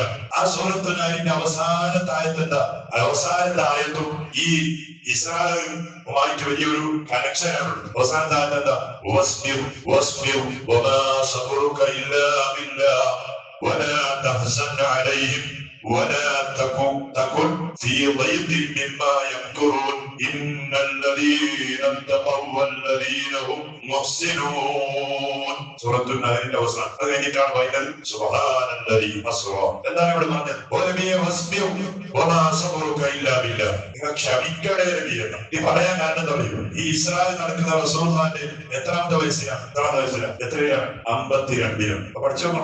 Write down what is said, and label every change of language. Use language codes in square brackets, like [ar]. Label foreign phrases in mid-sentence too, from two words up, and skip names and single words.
[ml] ആ സൂറത്തുൽ നഹ്ലിന്റെ അവസാനത്തെ ആയത്തും ഈ ഇസ്രായേലുമായിട്ട് വലിയൊരു കണക്ഷനാണ്. അവസാനത്തെ ആയത്ത് എന്താ? [ar] واصبر وما صبرك إلا بالله ولا تحزن عليهم ولا تكن في ضيق مما يمكرون إن الذين اتقوا والذين هم محسنون. [ml] സൂറത്തുൽ നഹ്ലിന്റെ അവസാനം അത് കഴിഞ്ഞിട്ടാണ് ഫൈനൽ [ar] سبحان الذي أسرى. [ml] എന്താണ് ഇവിടെ പറഞ്ഞത്? [ar] وما صبرك إلا بالله. [ml] നിങ്ങൾ ക്ഷമിക്കണേ നബിയാണ്. ഈ പറയാൻ കാരണം എന്താ പറയുക? ഈ ഇസ്രായേൽ നടക്കുന്ന റസൂലുള്ളാഹിന്റെ എത്രാമത്തെ വയസ്സിലാണ്? എത്രയാണ്? 52. പഠിച്ചോക്കണം.